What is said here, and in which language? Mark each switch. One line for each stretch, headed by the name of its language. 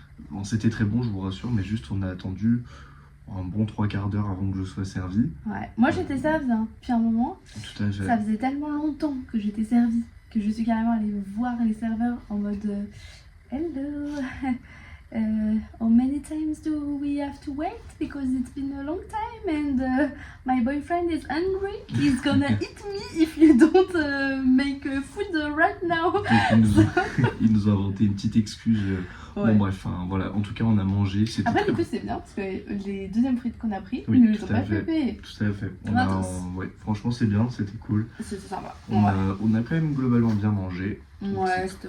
French: Bon, c'était très bon, je vous rassure, mais juste on a attendu un bon 3/4 d'heure avant que je sois servi. Ouais, moi j'étais servie depuis un moment. Tout à fait. Ça faisait tellement longtemps que j'étais servie que je suis carrément allée voir les serveurs en mode hello.
English: How many times do we have to wait because it's been a long time and my boyfriend is hungry. He's gonna eat me if you don't make food right now.
French: Ils nous ont inventé une petite excuse. Bon bref, voilà. En tout cas, on a mangé. Après, du coup, c'est bien parce que les deuxièmes frites qu'on a pris, oui, ils ne les ont pas fait payer. Tout à fait. Franchement, c'est bien, c'était cool. C'était sympa. On a quand même globalement bien mangé. Ouais, c'était